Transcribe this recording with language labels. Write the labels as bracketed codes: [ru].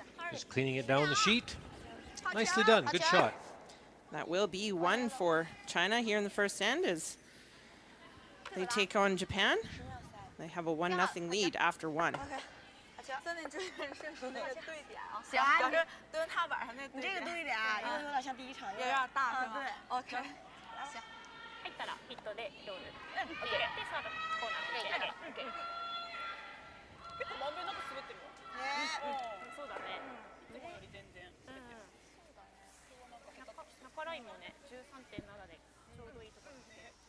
[en] Just cleaning it down the sheet. Nicely done. Good shot. That will be one for China here in the first end as they take on Japan. They have a 1-0 lead after one. [zh] 三点之前是那个对点啊，行啊，就是蹲踏板上那对点。你这个对点啊，有点像第一场，有点大是吗？对 ，OK。行。 [ja] 入ったらヒットでロール。オッケー。でサードコーナー。オッケー。オッケー。結構まんべんなく滑ってるわ。そうだね。いつもより全然滑ってる。そうだね。中ラインもね、13.7でちょうどいいところですね。